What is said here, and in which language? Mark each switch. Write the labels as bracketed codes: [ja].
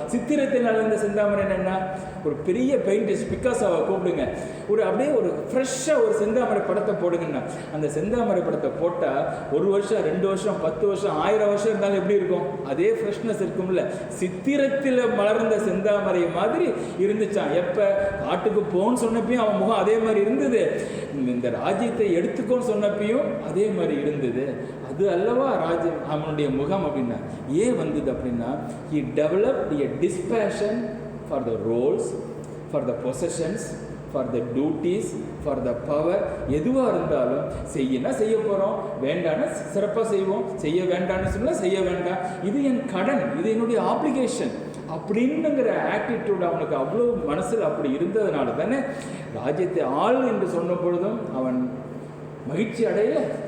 [ta] சித்திரத்தில் அலர்ந்த செந்தாமரை என்னன்னா, ஒரு பெரிய பெயிண்டிஸ்ட் பிக்காசோவை கூப்பிடுங்க, அப்படியே ஒரு ஃப்ரெஷ்ஷாக ஒரு செந்தாமரை படத்தை போடுங்கன்னா, அந்த செந்தாமரை படத்தை போட்டால் 1 வருஷம் 2 வருஷம் 10 வருஷம் 1000 வருஷம் இருந்தாலும் எப்படி இருக்கும்? அதே ஃப்ரெஷ்னஸ் இருக்கும்ல. சித்திரத்தில் மலர்ந்த செந்தாமரை மாதிரி இருந்துச்சான். எப்போ? காட்டுக்கு போன்னு சொன்னப்பையும் அவன் முகம் அதே மாதிரி இருந்தது, இந்த ராஜ்யத்தை எடுத்துக்கோன்னு சொன்னப்பையும் அதே மாதிரி இருந்தது. அது அல்லவா ராஜ்யம், அவனுடைய முகம் அப்படின்னா. ஏன் வந்தது அப்படின்னா, [en] he developed a dispassion for the roles, for the possessions, for the duties, for the power. [ta] எதுவாக இருந்தாலும் செய்ய போகிறோம், வேண்டான்னு சிறப்பாக செய்வோம், செய்ய வேண்டான்னு சொன்னால் செய்ய வேண்டாம், இது என் கடன், இது என்னுடைய ஆப்ளிகேஷன் அப்படின்னுங்கிற ஆட்டிடியூட் அவனுக்கு அவ்வளோ மனசில் அப்படி இருந்ததுனால தானே ராஜ்யத்தை ஆள் என்று சொன்ன பொழுதும் அவன் மகிழ்ச்சி அடையலை.